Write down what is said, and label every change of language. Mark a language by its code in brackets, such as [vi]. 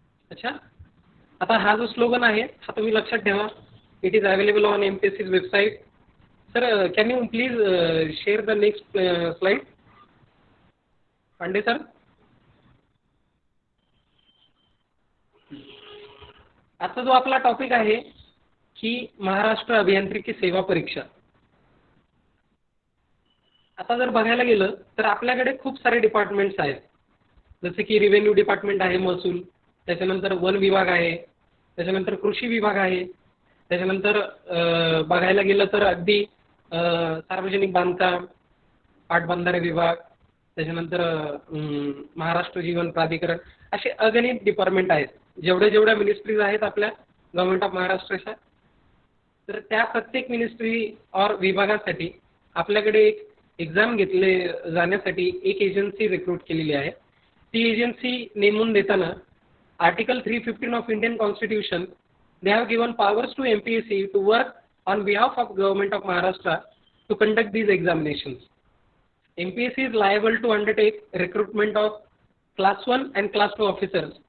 [mr] अच्छा, आता हा जो स्लोगन आहे हा तुम्ही लक्षात ठेवा. [en] It is available on MPSC's website. Sir can you please share the next slide. [mr] Pande sir. आता जो आपला टॉपिक आहे की महाराष्ट्र अभियांत्रिकी सेवा परीक्षा. आता जर बघायला गेलं तर आपल्याकडे खूप सारे डिपार्टमेंट्स आहेत, जसे की रेव्हेन्यू डिपार्टमेंट आहे, महसूल, त्याच्यानंतर वन विभाग आहे, त्याच्यानंतर कृषी विभाग आहे, त्याच्यानंतर बघायला गेलं तर अगदी सार्वजनिक बांधकाम, पाटबंधारे विभाग, त्याच्यानंतर महाराष्ट्र जीवन प्राधिकरण, असे अगणित डिपार्टमेंट आहेत. जेवढ्या मिनिस्ट्रीज आहेत आपल्या गव्हर्नमेंट ऑफ महाराष्ट्राच्या, तर त्या प्रत्येक मिनिस्ट्री और विभागासाठी आपल्याकडे एक एक्झाम घेतले जाण्यासाठी एक एजन्सी रिक्रूट केलेली आहे. ती एजन्सी नेमून देताना [en] Article 315 of Indian constitution, they have given powers to MPSC to work on behalf of government of Maharashtra to conduct these examinations. MPSC is liable to undertake recruitment of class 1 and class 2 officers.